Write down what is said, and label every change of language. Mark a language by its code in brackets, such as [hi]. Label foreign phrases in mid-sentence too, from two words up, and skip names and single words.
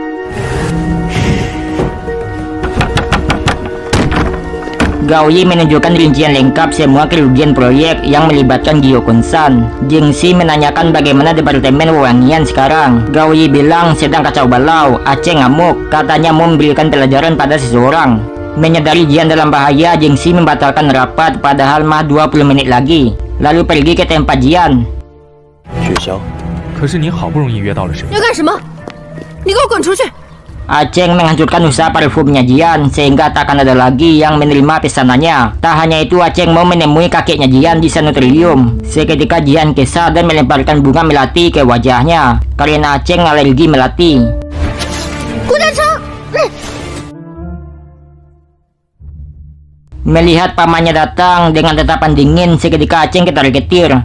[id] Gao Yi menunjukkan rincian lengkap semua kerugian proyek yang melibatkan Gio Kunsan. Jingxi menanyakan bagaimana departemen wewangian sekarang. Gao Yi bilang sedang kacau balau. Aceng ngamuk, katanya mau memberikan pelajaran pada seseorang. Menyadari Jian dalam bahaya, Jingxi membatalkan rapat padahal mah 20 menit lagi. Lalu pergi ke tempat Jian. [zh] 雪橇，可是你好不容易约到了谁？要干什么？你给我滚出去！ [id] Aceng menghancurkan usaha parfumnya Jian sehingga tak akan ada lagi yang menerima pesanannya. Tak hanya itu, Aceng mau menemui kakeknya Jian di sanatorium. Seketika Jian kesal dan melemparkan bunga melati ke wajahnya karena Aceng alergi melati. Melihat pamannya datang dengan tatapan dingin, seketika Aceng ketar-ketir.